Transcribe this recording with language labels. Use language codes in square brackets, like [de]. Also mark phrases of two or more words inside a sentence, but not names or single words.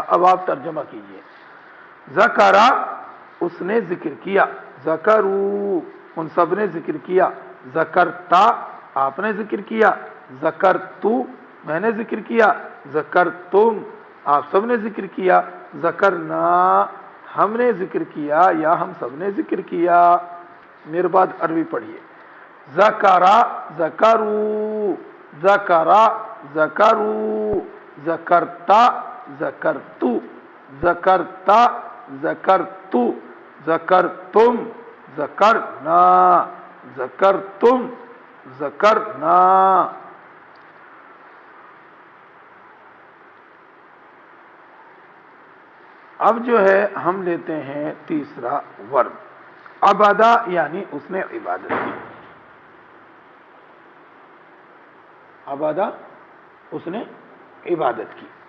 [ur] اب آپ ترجمہ کیجئے، ذکرہ اس نے ذکر کیا، ذکرو ان سب نے ذکر کیا، ذکرتا آپ نے ذکر کیا، ذکرتو میں نے ذکر کیا، ذکرتم آپ سب نے ذکر کیا، ذکرنا ہم نے ذکر کیا یا ہم سب نے ذکر کیا۔ میرے بعد عربی پڑھیے، [ar] ذکرہ ذکرو، ذکرہ ذکرو، ذکرتا ذکرتو، ذکرتا ذکرتو، ذکرتم ذکرنا، ذکرتم، ذکرنا. [ur] اب جو ہے ہم لیتے ہیں تیسرا ورب. عبادہ یعنی اس نے عبادت کی. عبادہ اس نے عبادت کی.